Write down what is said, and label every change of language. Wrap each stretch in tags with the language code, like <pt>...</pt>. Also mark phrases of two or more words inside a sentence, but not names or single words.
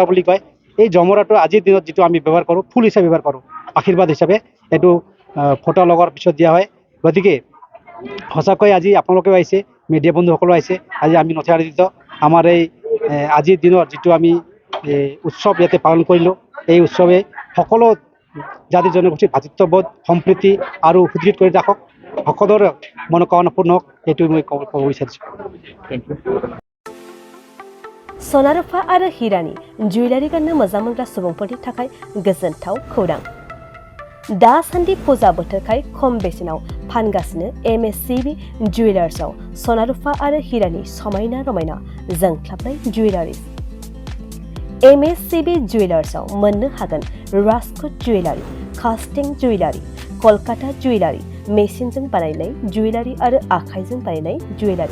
<as>বুলি কয় এই জমৰাটো আজিৰ দিনত যিটো আমি ব্যৱহাৰ কৰোঁ ফুল হিচাপে ব্যৱহাৰ কৰোঁ আশীৰ্বাদ হিচাপে এইটো ফটো লগাৰ পিছত দিয়া হয় গতিকে সঁচাকৈ আজি আপোনালোকেও আহিছে মিডিয়া বন্ধুসকলো আহিছে আজি আমি নথৈ আনন্দিত আমাৰ এই আজিৰ দিনৰ যিটো আমি উৎসৱ ইয়াতে পালন কৰিলোঁ এই উৎসৱে সকলো জাতি জনগোষ্ঠীৰ ভাতৃত্ববোধ সম্প্ৰীতি আৰু সুদৃঢ় কৰি ৰাখক সকলোৰে মনোকামনা পূৰ্ণ হওক এইটো মই ক'ব বিচাৰিছোঁ</as> <brx>सना रुफा आरो हिरानि जुवेलारि गाननो मोजां मोनग्रा सुबुंफोरनि थाखाय गोजोनथाव खौरां दासान्दि फुजा बोथोरखाय खम बेसेनाव फानगासिनो MSCB जुवेलार्सआव सना रुफा आरो हिरानि समायना रमायना जोंख्लाबनाय जुवेलारि MSCB जुवेलार्सआव मोननो हागोन राजकोट जुवेलारि, कास्टिं जुवेलारि, कलकाता जुवेलारि, मेसिनजों बानायनाय जुवेलारि आरो आखाइजों बानायनाय जुवेलारि।</brx>